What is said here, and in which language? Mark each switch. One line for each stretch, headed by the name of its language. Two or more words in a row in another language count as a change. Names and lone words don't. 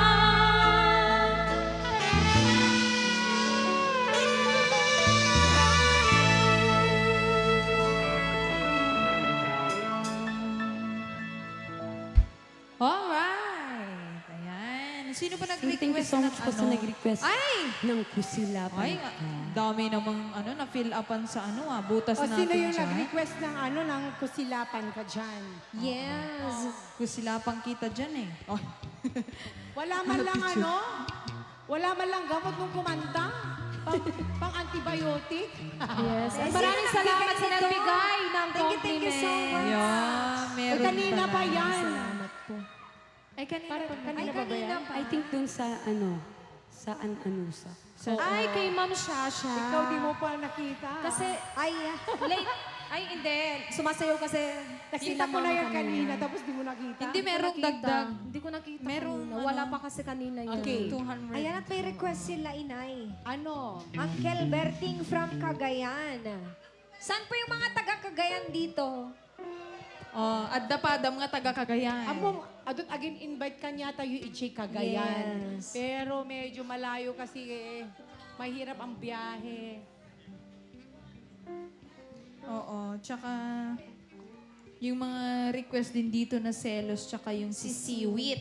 Filipino: Alright. Ayan. Sino pa nag-request
English: Thank you so much
Filipino: po sa ng nag-request Ay! ng kusilapan Ay, ka. dami namang na-fill upan sa butas O natin sino yung dyan. nag-request ng kusilapan ka dyan? Yes. Kusilapang kita dyan eh. Oh. Wala man lang wala man lang gamot mong kumanta? Pang-antibiotic? Yes. At Yes, maraming sino salamat nagbigay sa nito? nagbigay ng
English: Thank you so
Filipino: compliment.
English: much.
Filipino: Yeah, meron kanina pa pala. yan. Salamat po. Ay, kanina. Ay, Kanina ba ba kanina yan? pa.
English: I think
Filipino: dun sa sa anusa. Ay, kay Ma'am Shasha. Ikaw di mo pa nakita. Kasi, Ay, late. Ay, hindi. Sumasayaw kasi. nakita mo na yan kanina, tapos di mo nakita. Hindi, merong dagdag. Hindi ko nakita Merong, kanina. Wala pa kasi kanina yun. Okay. 200. ayan at may request sila, inay. Ano? Uncle Berting from Cagayan. Saan po yung mga taga Cagayan dito?
Iloko: Oh, adda pa adam nga taga Cagayan. Amo, adot again invite ka niya tayo i-check Cagayan.
Filipino: Yes. Pero medyo malayo kasi mahirap ang biyahe. Oo, tsaka yung mga request din dito na selos, tsaka yung si Siwit.